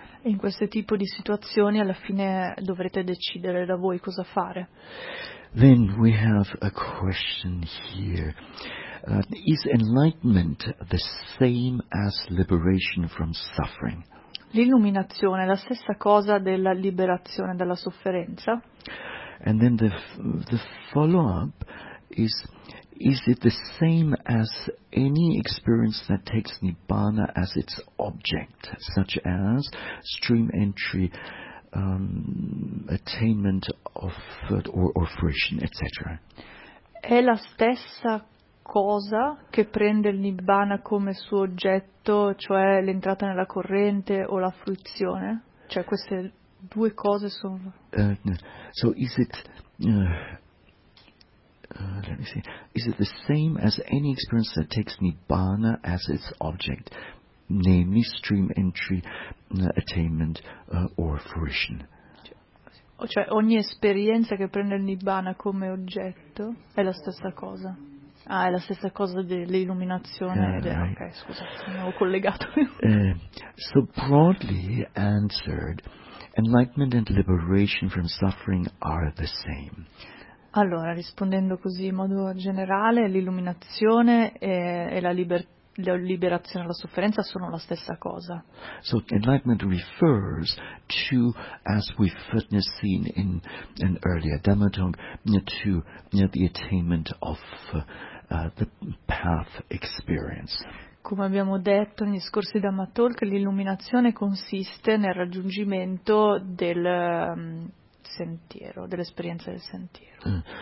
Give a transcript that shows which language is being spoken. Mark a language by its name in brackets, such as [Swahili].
[Italian] In questo tipo di situazioni alla fine dovrete decidere da voi cosa fare. [English] Then we have a question here. Is enlightenment the same as liberation from suffering? [Italian] L'illuminazione è la stessa cosa della liberazione dalla sofferenza? [English] And then the follow up is it the same as any experience that takes Nibbana as its object, such as stream entry, attainment of or fruition, etc.? [Italian] È la stessa cosa che prende il Nibbana come suo oggetto, cioè l'entrata nella corrente o la fruizione? Cioè queste due cose sono... [English] So is it... let me see. Is it the same as any experience that takes Nibbana as its object, namely stream entry, attainment, or fruition? [Italian] Cioè, ogni esperienza che prende il Nibbana come oggetto è la stessa cosa. Ah, è la stessa cosa dell'illuminazione. Scusa, mi ho collegato. [English] So broadly answered, enlightenment and liberation from suffering are the same. [Italian] Allora, rispondendo così in modo generale, l'illuminazione e la liberazione dalla sofferenza sono la stessa cosa. [English] So enlightenment refers to, as we've seen in an earlier Dhamma talk, to the attainment of the path experience. [Italian] Come abbiamo detto negli scorsi Dhamma talk, l'illuminazione consiste nel raggiungimento del sentiero, dell'esperienza del sentiero.